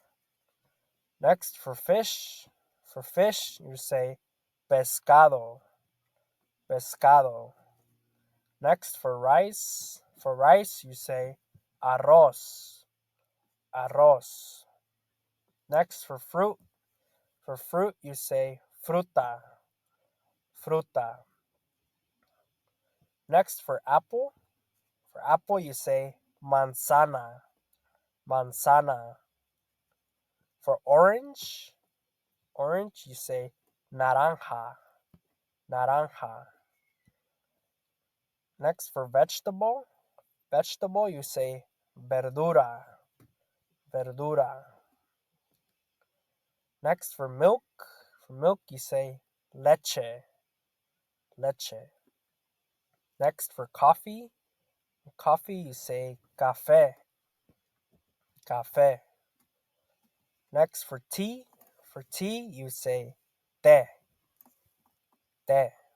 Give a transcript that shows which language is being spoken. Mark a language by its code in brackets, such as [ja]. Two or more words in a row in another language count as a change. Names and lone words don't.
[en] Next, for fish, you say [es] pescado, pescado. [en] Next, for rice, you say [es] arroz, arroz. [en] Next, for fruit, you say [es] fruta, fruta. [en] Next, for apple, you say [es] manzana, manzana. [en] For orange, you say [es] naranja, naranja. [en] Next, for vegetable, you say [es] verdura, verdura. [en] Next, for milk, you say [es] leche, leche. [en] Next, for coffee, you say [es] café, café. [en] Next, for tea, you say [es] té, té.